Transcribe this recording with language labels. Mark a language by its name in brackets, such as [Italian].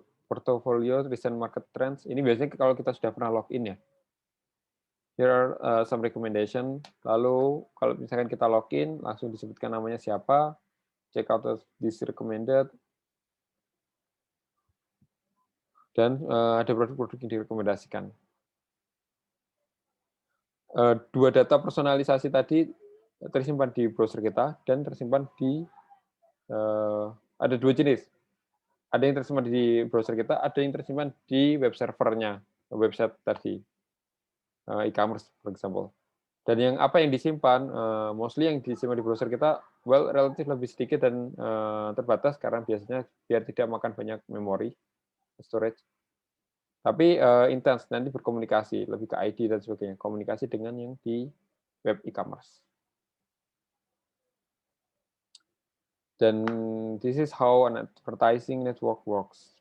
[English] portfolio, recent market trends. [Indonesian] Ini biasanya kalau kita sudah pernah login ya. [English] Here are some recommendation. [Indonesian] Lalu kalau misalkan kita login, langsung disebutkan namanya siapa, [English] check out this recommended, [Indonesian] dan ada produk-produk yang direkomendasikan. Dua data personalisasi tadi tersimpan di browser kita dan tersimpan di ada dua jenis. Ada yang tersimpan di browser kita, ada yang tersimpan di web servernya, website tadi, e-commerce, [English] for example. [Indonesian] Dan yang apa yang disimpan, mostly yang disimpan di browser kita, well, relatif lebih sedikit dan terbatas karena biasanya biar tidak makan banyak memori, storage. Tapi intens, nanti berkomunikasi, lebih ke ID dan sebagainya, komunikasi dengan yang di web e-commerce. Dan [English] this is how an advertising network works.